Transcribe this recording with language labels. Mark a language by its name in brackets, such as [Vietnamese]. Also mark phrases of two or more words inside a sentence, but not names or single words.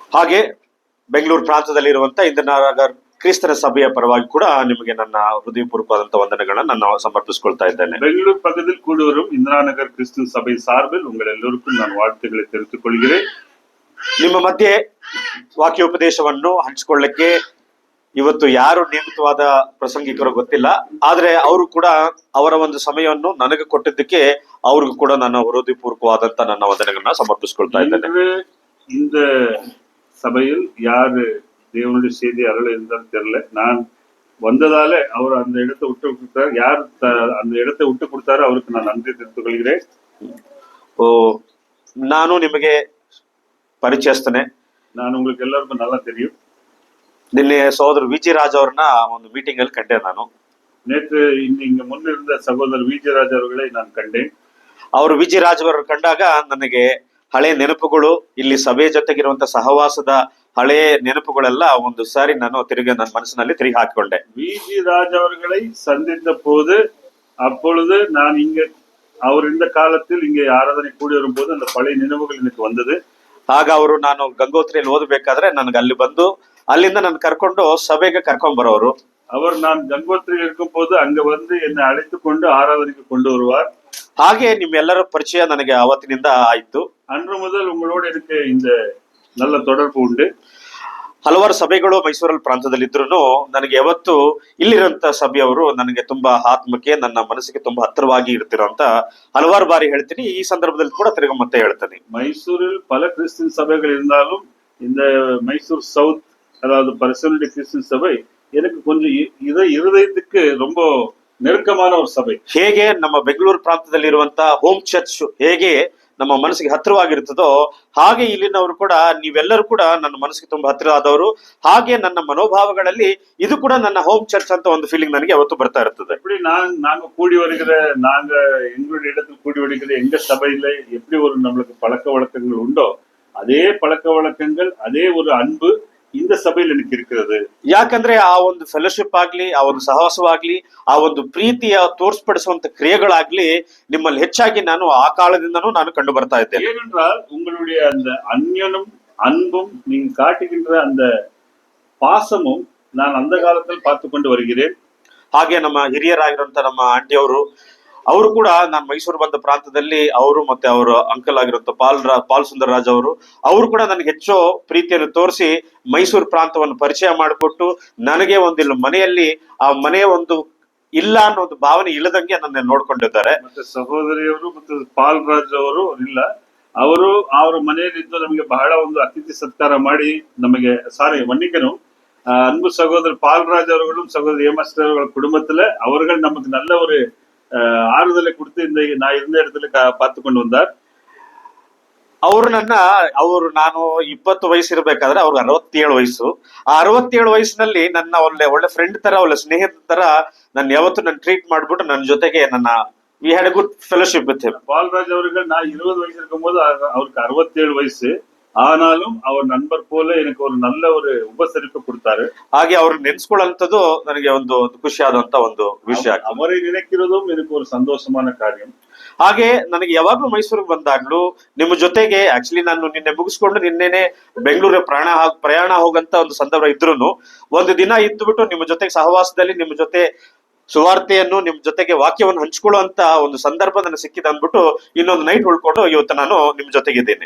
[Kannada] ಹಾಗೆ ಬೆಂಗಳೂರು ಪ್ರಾಂತದಲ್ಲಿರುವಂತ ಇಂದಿರಾನಗರ್ ಕ್ರಿಸ್ತನ ಸಭೆಯ ಪರವಾಗಿ ಕೂಡ ನಿಮಗೆ ನನ್ನ ಹೃದಯಪೂರ್ವಕವಾದಂತಹ ವಂದನೆಗಳನ್ನ ನಾನು ಸಮರ್ಪಿಸಿಕೊಳ್ತಾ ಇದ್ದೇನೆ. [Tamil] பெங்களூர் பக்கத்தில் கூடி வரும் இந்திரா நகர் கிறிஸ்துவ சபை சார்பில் உங்கள் எல்லோருக்கும் நான் வாழ்த்துக்களை தெரிவித்துக் கொள்கிறேன். [Kannada] ನಿಮ್ಮ ಮಧ್ಯೆ ವಾಕ್ಯೋಪದೇಶವನ್ನು ಹಂಚಿಕೊಳ್ಳಕ್ಕೆ ಇವತ್ತು ಯಾರು ನೇಮಿತವಾದ ಪ್ರಸಂಗಿಕರು ಗೊತ್ತಿಲ್ಲ, ಆದ್ರೆ ಅವರು ಕೂಡ ಅವರ ಒಂದು ಸಮಯವನ್ನು ನನಗೆ ಕೊಟ್ಟಿದ್ದಕ್ಕೆ ಅವ್ರಿಗೂ ಕೂಡ ನನ್ನ ಹೃದಯಪೂರ್ವಕವಾದಂತ ನನ್ನ ವಂದನೆಗಳನ್ನ ಸಮರ್ಪಿಸಿಕೊಳ್ತಾ ಇದ್ದೇನೆ. [Tamil] இந்த சபையில் யாரு தேவனுடைய செய்தி அருள் இருந்தாலும் தெரியல, நான் வந்ததால அவர் அந்த இடத்தை விட்டு கொடுத்தாரு. யார் அந்த இடத்தை விட்டு கொடுத்தாரோ அவருக்கு நான் நன்றி தெரிவித்துக் கொள்கிறேன். [Kannada] ನಾನು ನಿಮಗೆ ಪರಿಚಯಿಸ್ತೇನೆ. [Tamil] ನಾನು உங்களுக்கு எல்லாருக்கும் நல்லா தெரியும். [Kannada] ನಿನ್ನೆ ಸಹೋದರ ವಿಜಿ ರಾಜ್ ಅವ್ರನ್ನ ಒಂದು ಮೀಟಿಂಗ್ ಅಲ್ಲಿ ಕಂಡೆ ನಾನು. [Tamil] நேற்று இங்க முன்னிருந்த சகோதரர் விஜி ராஜ் அவர்களை நான் கண்டேன். [Kannada] ಅವರು ವಿಜಿ ರಾಜ್ ಅವರು ಕಂಡಾಗ ನನಗೆ ಹಳೆ ನೆನಪುಗಳು, ಇಲ್ಲಿ ಸಭೆ ಜೊತೆಗಿರುವಂತ ಸಹವಾಸದ ಹಳೆ ನೆನಪುಗಳೆಲ್ಲ ಒಂದು ಸಾರಿ ನಾನು ತಿರುಗಿ ನನ್ನ ಮನಸ್ಸಿನಲ್ಲಿ ತಿರುಗಿ ಹಾಕಿಕೊಂಡೆ. [Tamil] விஜி ராஜ் அவர்களை சந்தித்த போது அப்பொழுது நான் இங்க அவர் இந்த காலத்தில் இங்கே ஆராதனை கூடி வரும்போது அந்த பழைய நினைவுகள் எனக்கு வந்தது. [Kannada] ಆಗ ಅವರು ನಾನು ಗಂಗೋತ್ರಿಯಲ್ಲಿ ಓದಬೇಕಾದ್ರೆ ನನಗೆ ಅಲ್ಲಿ ಬಂದು ಅಲ್ಲಿಂದ ನನ್ನ ಕರ್ಕೊಂಡು ಸಭೆಗೆ ಕರ್ಕೊಂಡ್ ಬರೋರು. [Tamil] அவர் நான் கங்கோத்திரியில் இருக்கும் போது அங்க வந்து என்னை அழைத்து கொண்டு ஆராதனைக்கு கொண்டு வருவார். [Kannada] ಹಾಗೆ ನಿಮ್ಮೆಲ್ಲರ ಪರಿಚಯ ನನಗೆ ಅವತ್ತಿನಿಂದ ಆಯ್ತು. [Tamil] அன்று முதல் உங்களோடு எனக்கு இந்த நல்ல தொடர்பು ಉಂಟು. [Kannada] ಹಲವಾರು ಸಭೆಗಳು ಮೈಸೂರಲ್ಲಿ ಪ್ರಾಂತದಲ್ಲಿ ಇದ್ರು ನನಗೆ ಯಾವತ್ತು ಇಲ್ಲಿರಂತ ಸಭೆಯವರು ನನಗೆ ತುಂಬಾ ಆತ್ಮಕ್ಕೆ, ನನ್ನ ಮನಸ್ಸಿಗೆ ತುಂಬಾ ಹತ್ತಿರವಾಗಿ ಇರ್ತಿರೋಂತ ಹಲವಾರು ಬಾರಿ ಹೇಳ್ತೀನಿ. ಈ ಸಂದರ್ಭದಲ್ಲಿ ಕೂಡ ತಿರುಗಿ ಮತ್ತೆ ಹೇಳ್ತೀನಿ. [Tamil] மைசூரில் பல கிறிஸ்டின் சபைகள் இருந்தாலும் இந்த மைசூர் சவுத், அதாவது பரிசுத்த கிறிஸ்டின் சபை எனக்கு கொஞ்சம் இருதயத்துக்கு ரொம்ப நெருக்கமான ஒரு ಸಭೆ. [Kannada] ಹೇಗೆ ನಮ್ಮ ಬೆಂಗಳೂರು ಪ್ರಾಂತದಲ್ಲಿರುವಂತ ಹೋಮ್ ಚರ್ಚ್ ಹೇಗೆ ನಮ್ಮ ಮನಸ್ಸಿಗೆ ಹತ್ತಿರವಾಗಿರ್ತದೋ ಹಾಗೆ ಇಲ್ಲಿನವರು ಕೂಡ, ನೀವೆಲ್ಲರೂ ಕೂಡ ನನ್ನ ಮನಸ್ಸಿಗೆ ತುಂಬಾ ಹತ್ತಿರ ಆದವರು. ಹಾಗೆ ನನ್ನ ಮನೋಭಾವಗಳಲ್ಲಿ ಇದು ಕೂಡ ನನ್ನ ಹೋಮ್ ಚರ್ಚ್ ಅಂತ ಒಂದು ಫೀಲಿಂಗ್ ನನಗೆ ಯಾವತ್ತು ಬರ್ತಾ ಇರ್ತದೆ. [Tamil] எப்படி நாங்க கூடி வருகிற, நாங்க எங்களுடைய இடத்தில் கூடி வருகிற எங்க சபையில எப்படி ஒரு நம்மளுக்கு பழக்க வழக்கங்கள் உண்டோ அதே பழக்க வழக்கங்கள், அதே ஒரு அன்பு இந்த ಸಭೆಯಲ್ಲಿ எனக்கு இருக்கிறது. [Kannada] ಯಾಕಂದ್ರೆ ಆ ಒಂದು ಫೆಲೋಶಿಪ್ ಆಗ್ಲಿ, ಆ ಒಂದು ಸಹವಾಸವಾಗ್ಲಿ, ಆ ಒಂದು ಪ್ರೀತಿಯ ತೋರ್ಸ್ಪಡಿಸುವಂತ ಕ್ರಿಯೆಗಳಾಗ್ಲಿ ನಿಮ್ಮಲ್ಲಿ ಹೆಚ್ಚಾಗಿ ನಾನು ಆ ಕಾಲದಿಂದನೂ ನಾನು ಕಂಡು ಬರ್ತಾ ಇದ್ದೇನೆ. [Tamil] ஏனென்றால் உங்களுடைய அந்த அந்யோனும் அன்பும் நீங்க காட்டுகின்ற அந்த பாசமும் நான் அந்த காலத்தில் பார்த்து கொண்டு வருகிறேன். [Kannada] ಹಾಗೆ ನಮ್ಮ ಹಿರಿಯರಾಗಿರುವಂತ ನಮ್ಮ ಆಂಟಿಯವರು, ಅವರು ಕೂಡ ನಾನು ಮೈಸೂರು ಬಂದ ಪ್ರಾಂತದಲ್ಲಿ ಅವರು ಮತ್ತೆ ಅವರ ಅಂಕಲ್ ಆಗಿರುವಂತ ಪಾಲ್ ಸುಂದರ್ ರಾಜ್ ಅವರು ಕೂಡ ನನಗೆ ಹೆಚ್ಚು ಪ್ರೀತಿಯನ್ನು ತೋರಿಸಿ ಮೈಸೂರು ಪ್ರಾಂತವನ್ನು ಪರಿಚಯ ಮಾಡಿಕೊಟ್ಟು ನನಗೆ ಒಂದಿಲ್ಲ ಮನೆಯಲ್ಲಿ ಆ ಮನೆಯ ಒಂದು ಇಲ್ಲ ಅನ್ನೋ ಒಂದು ಭಾವನೆ ಇಲ್ಲದಂಗೆ ನನ್ನ ನೋಡ್ಕೊಂಡಿದ್ದಾರೆ. ಮತ್ತೆ ಸಹೋದರಿಯವರು ಮತ್ತು ಪಾಲ್ ರಾಜ್ ಅವರು ಇಲ್ಲ, ಅವರು ಅವರ ಮನೆಯಲ್ಲಿದ್ದು ನಮಗೆ ಬಹಳ ಒಂದು ಅತಿಥಿ ಸತ್ಕಾರ ಮಾಡಿ ನಮಗೆ [Tamil] மன்னிக்கணும், அன்பு சகோதரர் பால்ராஜ் அவர்களும் சகோதரர் ஏமாஸ்டர் அவர்கள் குடும்பத்துல அவர்கள் நமக்கு நல்ல ஒரு ஆறுதலை கொடுத்து இந்த நான் இருந்த இடத்துல பார்த்து கொண்டு வந்தார். [Kannada] ನಾನು 20 ವಯಸ್ಸಿರ್ಬೇಕಾದ್ರೆ ಅವ್ರಿಗೆ 67 ವಯಸ್ಸು. ಆ 67 ವಯಸ್ಸಿನಲ್ಲಿ ನನ್ನ ಒಳ್ಳೆ ಫ್ರೆಂಡ್ ತರ, ಒಳ್ಳೆ ಸ್ನೇಹಿತ ತರ ನನ್ನ ಯಾವತ್ತು ನನ್ನ ಟ್ರೀಟ್ ಮಾಡ್ಬಿಟ್ಟು ನನ್ನ ಜೊತೆಗೆ [English] we had a good fellowship with him. [Tamil] பால்ராஜ் அவர்கள் நான் 20 வயசு இருக்கும்போது அவருக்கு 67 வயசு, ஆனாலும் அவர் நண்பர் போல எனக்கு ஒரு நல்ல ஒரு ಉಪಸರಿப்பு ಕೊಡ್ತಾರೆ. [Kannada] ಹಾಗೆ ಅವ್ರು ನೆನ್ಸ್ಕೊಳ್ಳುವಂಥದ್ದು ನನಗೆ ಒಂದು ಖುಷಿಯಾದಂತ ಒಂದು ವಿಷಯ. ಅವರೇ ನೆನಕಿರೋದು [Tamil] எனக்கு ஒரு சந்தோஷமான காரியம். [Kannada] ಹಾಗೆ ನನಗೆ ಯಾವಾಗ್ಲೂ ಮೈಸೂರಿಗೆ ಬಂದಾಗ್ಲೂ ನಿಮ್ಮ ಜೊತೆಗೆ, ಆಕ್ಚುಲಿ ನಾನು ನಿನ್ನೆ ಮುಗಿಸ್ಕೊಂಡು ನಿನ್ನೆನೆ ಬೆಂಗಳೂರಿಗೆ ಪ್ರಯಾಣ ಹೋಗಂತ ಒಂದು ಸಂದರ್ಭ ಇದ್ರು ಒಂದು ದಿನ ಇದ್ದುಬಿಟ್ಟು ನಿಮ್ಮ ಜೊತೆಗೆ ಸಹವಾಸದಲ್ಲಿ ನಿಮ್ಮ ಜೊತೆ ಸುವಾರ್ತೆಯನ್ನು, ನಿಮ್ ಜೊತೆಗೆ ವಾಕ್ಯವನ್ನು ಹಂಚಿಕೊಳ್ಳುವಂತ ಒಂದು ಸಂದರ್ಭ ನನಗೆ ಸಿಕ್ಕಿದೆ ಅಂದ್ಬಿಟ್ಟು ಇನ್ನೊಂದು ನೈಟ್ ಉಳ್ಕೊಂಡು ಇವತ್ತು ನಾನು ನಿಮ್ ಜೊತೆಗಿದ್ದೇನೆ.